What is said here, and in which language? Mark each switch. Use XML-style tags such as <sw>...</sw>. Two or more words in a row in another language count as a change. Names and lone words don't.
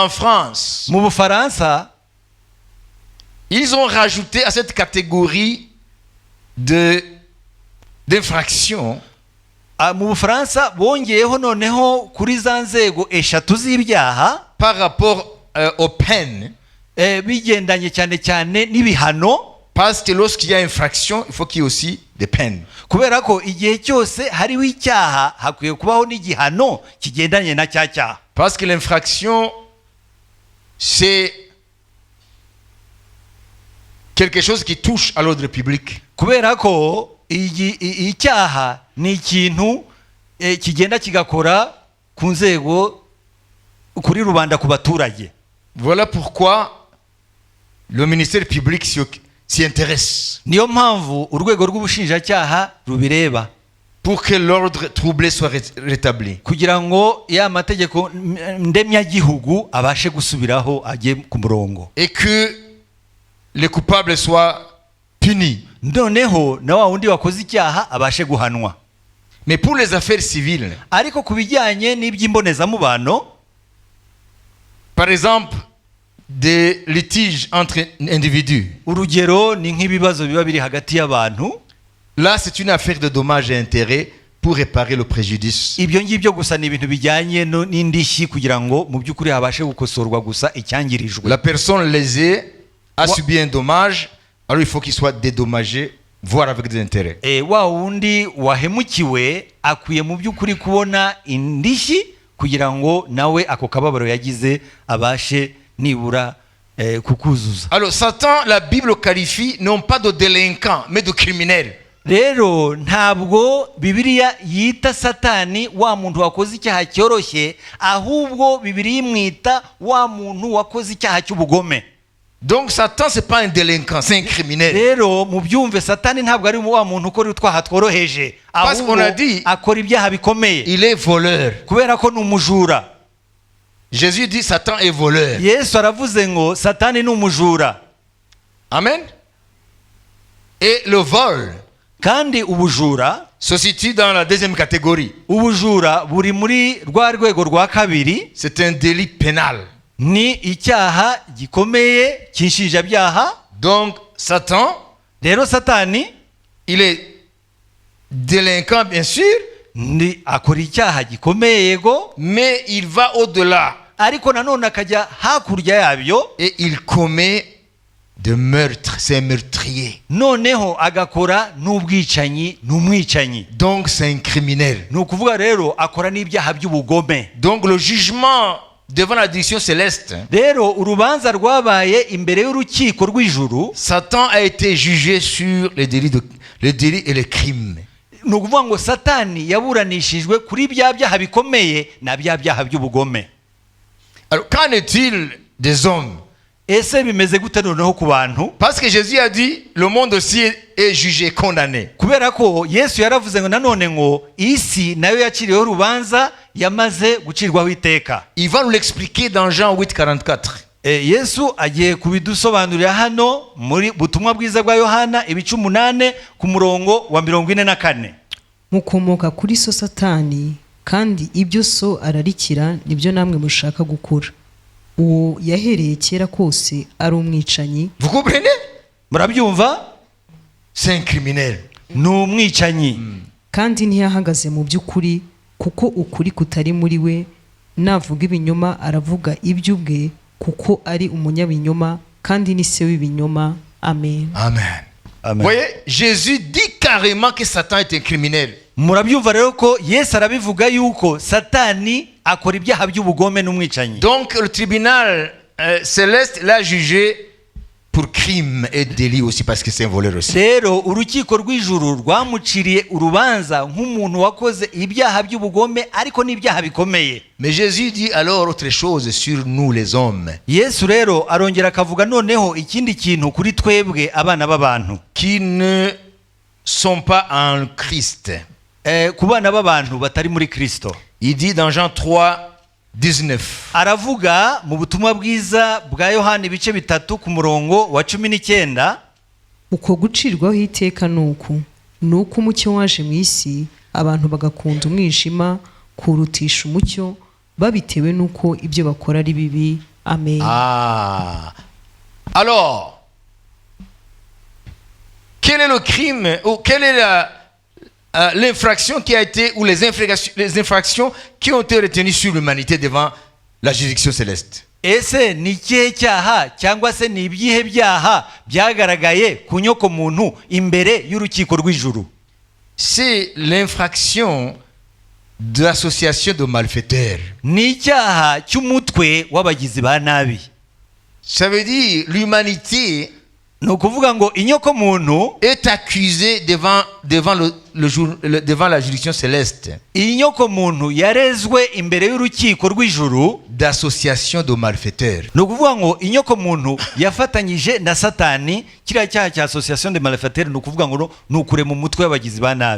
<fr>en France,</fr> <rw>mu Bufaransa</rw> <fr>ils ont rajouté à cette catégorie d'infraction</fr> <rw>mu Bufaransa bongeyeho noneho kuri za nzego eshatu z'ibyaha</rw> <fr>par rapport aux peines.</fr> <rw>bigendanye cyane cyane n'ibihano,</rw> <fr>Parce que lorsqu'il y a infraction, il faut qu'il y ait aussi des peines.</fr> <rw>kubera ko igihe cyose hariho icyaha hakwiye kubaho n'igihano kigendanye na cya cyaha.</rw> <fr>Parce que l'infraction, c'est quelque chose qui touche à l'ordre public.</fr> <rw>Kubera ko icyaha ni ikintu kigenda kigakora ku nzego, kuri rubanda, ku baturage.</rw> <fr>Voilà pourquoi le ministère public s'y intéresse.</fr> <rw>Niyo mpamvu urwego rw'ubushinjacyaha rubireba,</rw> <fr>pour que l'ordre troublé soit rétabli.</fr> <rw>kugira ngo ya mategeko ndemyagihugu abashe gusubiraho, ajye ku murongo,</rw> <fr>et que les coupables soient punis.</fr> <rw>noneho na wa wundi wakoze icyaha abashe guhanwa.</rw> <fr>Mais pour les affaires civiles,</fr> <rw>ariko ku bijyanye n'iby'imbonezamubano,</rw> <fr>par exemple des litiges entre individus,</fr> <rw>urugero ni nk'ibibazo biba biri hagati y'abantu,</rw> <fr>là c'est une affaire de dommages et intérêts pour réparer le préjudice.</fr> <rw>ibyo ngibyo gusa ni ibintu bijyanye n'indishyi kugira ngo mu by'ukuri habashe gukosorwa gusa icyangirijwe.</rw> <fr>La personne lésée a subi un dommage, alors il faut qu'il soit dédommagé, voire avec des intérêts.</fr> <rw>Wa wundi wahemukiwe akwiye mu by'ukuri kubona indishyi, kugira ngo nawe ako kababaro yagize abashe nibura kukuzuza.</rw> <fr>Alors Satan, la Bible qualifie non pas de délinquant mais de criminel.</fr> <rw>Rero ntabwo Bibiliya yita Satani wa muntu wakoze icyaha cyoroshye, ahubwo Bibiliya imwita wa muntu wakoze icyaha cy'ubugome.</rw> <fr>Donc Satan c'est pas un délinquant, c'est un criminel.</fr> <rw>Rero mu byumve Satani ntabwo ari wa muntu ukora utwaha tworoheje,</rw> <fr>Parce qu'on a dit</fr> <rw>akora ibyaha bikomeye,</rw> <fr>il est voleur.</fr> <rw>kubera ko ni umujura.</rw> <fr>Jésus dit Satan est voleur.</fr> <rw>Yesu aravuze ngo Satani ni umujura.</rw> <fr>Amen. Et le vol</fr> <rw>Kandi ubujura</rw> <fr>se situe dans la deuxième catégorie.</fr> <rw>ubujura buri muri rwa rwego rwa kabiri,</rw> <fr>C'est un délit pénal.</fr> <rw>ni icyaha gikomeye cy'inshinjabyaha.</rw> <fr>Donc Satan,</fr> <rw>Rero Satani</rw> <fr>il est délinquant bien sûr,</fr> <rw>ni akora icyaha gikomeye yego,</rw> <fr>mais il va au-delà</fr> <rw>ariko nanone akajya hakurya yabyo,</rw> <fr>et il commet de meurtre. C'est un meurtrier.</fr> <rw>noneho agakora n'ubwicanyi, n'umwicanyi.</rw> <fr>Donc c'est un criminel.</fr> <rw>Ni ukuvuga rero akora n'ibyaha by'ubugome.</rw> <fr>Donc le jugement devant la direction céleste,</fr> <rw>Rero urubanza rwabaye imbere y'urukiko rw'ijuru,</rw> <fr>Satan a été jugé sur les délits et les crimes.</fr> <rw>ni ukuvuga ngo Satani yaburanishijwe kuri bya byaha bikomeye na bya byaha by'ubugome.</rw> <fr>Alors qu'en est-il des hommes?</fr> <rw>Ese bimeze gute noneho ku bantu?</rw> <fr>Parce que Jésus a dit le monde aussi est jugé, condamné.</fr> <rw>Kubera ko Yesu yaravuze ngo nanone ngo isi nayo yaciriweho urubanza, yamaze gucirwaho iteka.</rw> <fr>Il va nous l'expliquer dans Jean 8:44.</fr> <rw>Yesu agiye kubidusobanurira hano muri butumwa bwiza bwa Yohana ibice 8 ku murongo wa 44. mukomoka kuri so Satani, kandi ibyo so ararikira nibyo namwe mushaka gukora. Uwo yahereye kera kose ari umwicanyi.</rw> <fr>Vous comprenez?</fr> <rw>Murabyumva?</rw> <fr>C'est un criminel.</fr> <rw>Ni umwicanyi. Kandi ntiyahagaze mu by'ukuri, kuko ukuri kutari muri we. Navuga ibinyoma aravuga iby'ubwe, kuko ari umunyabinyoma kandi ni se w'ibinyoma. Amen. Amen. Amen.</rw> <fr>Vous voyez, Jésus dit carrément que Satan est un criminel.</fr> <rw>Murabyumva rero ko Yesu arabivuga yuko Satani akora ibyaha by'ubugome n'umwicanyi.</rw> <fr>Donc le tribunal céleste l'a jugé pour crime et délit aussi, parce que c'est un voleur aussi.</fr> <rw>Rero urukiko rw'ijuru rwamuciriye urubanza nk'umuntu wakoze ibyaha by'ubugome ariko n'ibyaha bikomeye.</rw> <fr>Mais Jésus dit alors autre chose sur nous les hommes,</fr> <rw>Yesu rero arongera akavuga noneho ikindi kintu kuri twebwe abana b'abantu,</rw> <fr>qui ne sont pas en Christ.</fr> <rw>ku bana b'abantu batari muri Kristo.</rw> <fr>Il dit dans Jean 3:19.</fr> <rw>Aravuga mu butumwa bwiza bwa Yohana ibice 3 ku murongo wa 19. Uko gucirwaho iteka nuko umucyo waje mu isi, abantu bagakunda umwijima kurutisha umucyo, babitewe nuko ibyo bakora ari bibi. Amen.</rw> <fr>Alors, quel est le crime ou quelle est l'infraction qui a été, ou les infractions qui ont été retenues sur l'humanité devant la juridiction céleste?</fr> <rw>Ese ni ikihe cyaha cyangwa se ni ibyihe byaha byagaragaye ku nyoko muntu imbere y'urukiko rw'ijuru?</rw> <fr>C'est l'infraction de l'association de malfaiteurs.</fr> <rw>Ni icyaha cy'umutwe w'abagizi ba nabi.</rw> <fr>Ça veut dire l'humanité</fr> <rw>ni ukuvuga ngo inyoko muntu</rw> <fr>est accusée devant la juridiction céleste.</fr> <rw>Inyoko muntu yarezwe imbere y'urukiko rw'ijuru</rw> <fr>d'association de malfaiteurs.</fr> <rw>ni ukuvuga ngo inyoko muntu yafatanyije na Satani. Kiriya cyaha cya</rw> <fr>association de malfaiteurs</fr> <rw>ni ukuvuga ngo ni ukurema umutwe w'abagizi ba nabi.</rw>